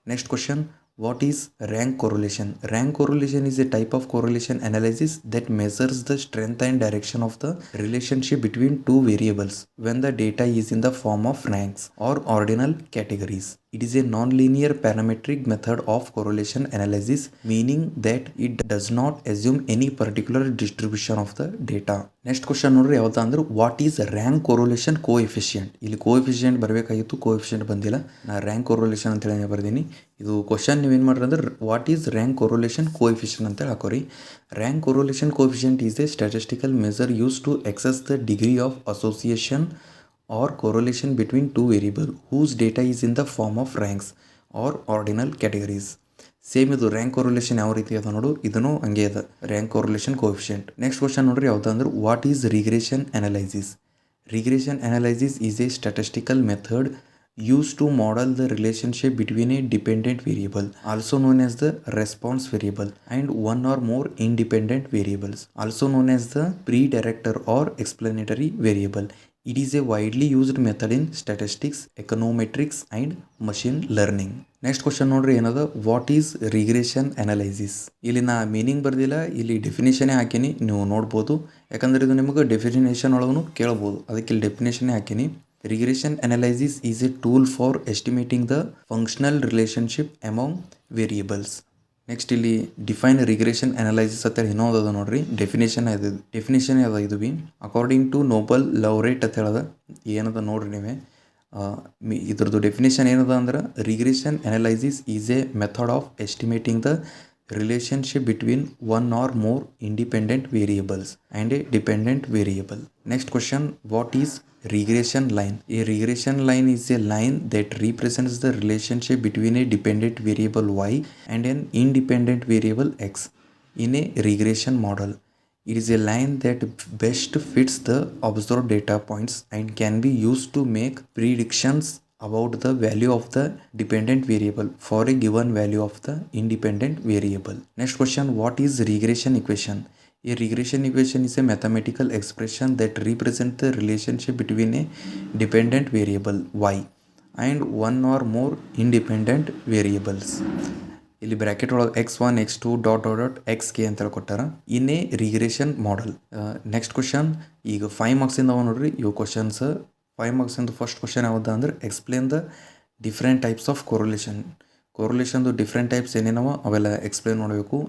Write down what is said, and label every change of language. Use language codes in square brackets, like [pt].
[en] Next question, what is rank correlation? Rank correlation is a type of correlation analysis that measures the strength and direction of the relationship between two variables when the data is in the form of ranks or ordinal categories. It is a non-linear parametric method of correlation analysis, meaning that it does not assume any particular distribution of the data. Next question [kn] ನೋಡ್ರಿ ಯಾವ್ದು ಅಂದ್ರೆ, [en] what is rank correlation coefficient? [kn] ಇಲ್ಲಿ coefficient ಬರಬೇಕಾಗಿತ್ತು, coefficient ಬಂದಿಲ್ಲ, ನಾ rank correlation ಅಂತ ಹೇಳಿ ಬರ್ದೀನಿ. ಇದು ಕ್ವಶನ್ ನೀವೇನು ಮಾಡ್ರಿ ಅಂದ್ರೆ, [en] what is rank correlation coefficient [kn] ಅಂತ ಹೇಳಿ ಹಾಕೋರಿ. [en] Rank correlation coefficient is a statistical measure used to assess the degree of association or correlation between two variable whose data is in the form of ranks or ordinal categories. [kn] Same ಇದು rank ಕೊರೊಲೇಷನ್ ಯಾವ ರೀತಿ ಅದ ನೋಡು, ಇದನ್ನು ಹಂಗೆ ಅದ rank ಕೊರೊಲೇಷನ್ coefficient. [en] next question [kn] ನೋಡ್ರಿ ಯಾವ್ದಂದ್ರೆ [en] What is regression analysis. Regression analysis is a statistical method used to model the relationship between a dependent variable, also known as the response variable, and one or more independent variables, also known as the predictor or explanatory variable. It is a widely used method in statistics, econometrics, and machine learning. Next question [kn] ನೋಡ್ರಿ ಏನದ, [en] What is regression analysis. [kn] ಇಲ್ಲಿ ನಾ meaning ಬರ್ದಿಲ್ಲ, ಇಲ್ಲಿ ಡೆಫಿನೇಷನೇ ಹಾಕೀನಿ, ನೀವು ನೋಡ್ಬೋದು. ಯಾಕಂದ್ರೆ ಇದು ನಿಮಗೆ ಡೆಫಿನೇಷನ್ ಒಳಗೂ ಕೇಳ್ಬೋದು, ಅದಕ್ಕೆ ಇಲ್ಲಿ ಡೆಫಿನೇಷನೇ ಹಾಕೀನಿ. [en] Regression analysis is a tool for estimating the functional relationship among variables. [kn] Next ಇಲ್ಲಿ ಡಿಫೈನ್ ರಿಗ್ರೆಷನ್ ಅನಲೈಸಿಸ್ ಅಂತ ಹೇಳಿ ಇನ್ನೊಂದು ಅದ ನೋಡ್ರಿ, ಡೆಫಿನೇಷನ್ ಅದ ಇದು ಬಿ ಅಕಾರ್ಡಿಂಗ್ ಟು ನೋಬಲ್ ಲೌರೇಟ್ ಅಂತ ಹೇಳದ. ಏನದ ನೋಡ್ರಿ ನೀವೇ, ಇದ್ರದ್ದು ಡೆಫಿನೇಷನ್ ಏನದ ಅಂದ್ರೆ [en] Regression analysis is a method of estimating the relationship between one or more independent variables and a dependent variable. Next question, what is regression line. A regression line is a line that represents the relationship between a dependent variable y and an independent variable x in a regression model. It is a line that best fits the observed data points and can be used to make predictions about the value of the dependent variable for a given value of the independent variable. Next question, what is regression equation? A regression equation is a mathematical expression that represents the relationship between a dependent variable y and one or more independent variables. [kn] ಇಲ್ಲಿ bracket ಒಳಗೆ x1 x2 dot dot dot xk ಅಂತ ಕೊಟ್ಟಾರ [en] In a regression model. [kn] Next question, ಈಗ 5 ಮಾರ್ಕ್ಸಿಂದ ಅವ ನೋಡ್ರಿ ಇವು questions. 5 ಮಾರ್ಕ್ಸಿಂದ first question ಯಾವ್ದು ಅಂದ್ರೆ [en] explain the different types of ಕೊರೊಲೇಷನ್ದು [kn] different types ಏನೇನವ ಅವೆಲ್ಲ ಎಕ್ಸ್ಪ್ಲೇನ್ ಮಾಡಬೇಕು.